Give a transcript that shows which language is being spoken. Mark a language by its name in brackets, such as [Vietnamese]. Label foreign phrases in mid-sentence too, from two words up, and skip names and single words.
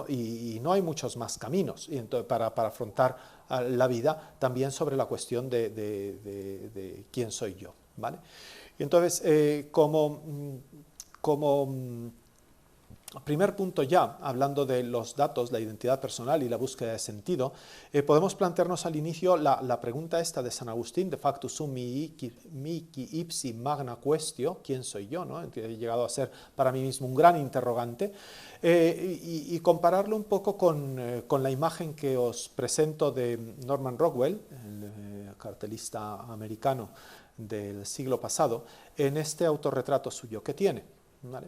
[Spanish] Y no hay muchos más caminos y entonces, para afrontar la vida, también sobre la cuestión de quién soy yo, ¿vale? Y entonces, como primer punto ya, hablando de los datos, la identidad personal y la búsqueda de sentido, podemos plantearnos al inicio la pregunta esta de San Agustín, [Latin] de facto sum mihi ipsi magna quaestio, [Spanish] ¿quién soy yo? ¿No? Que he llegado a ser para mí mismo un gran interrogante, y compararlo un poco con la imagen que os presento de Norman Rockwell, el cartelista americano del siglo pasado, en este autorretrato suyo que tiene, ¿vale?